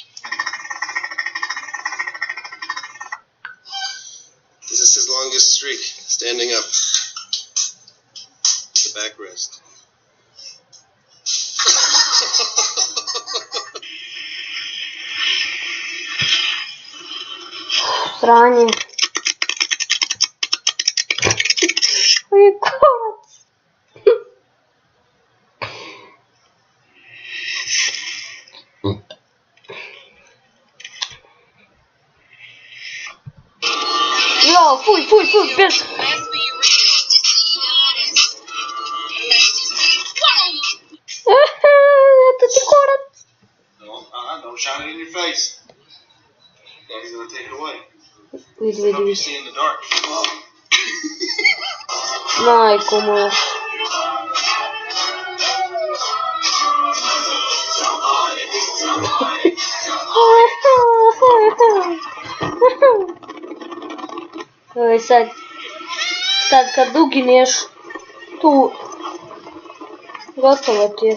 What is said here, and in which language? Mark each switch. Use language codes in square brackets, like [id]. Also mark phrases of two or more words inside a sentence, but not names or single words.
[en] This is his longest streak, standing up. The backrest. [hr] Sranje. Oj, kurac. Jo, fuj, bjež. Eto ti kurac. [en] Don't shine it in your face. Daddy's gonna take it away. [hr] Vidi. [en] You see in the dark. [hr] Majko moja. Evo sad kad ugineš tu, gotovo ti je.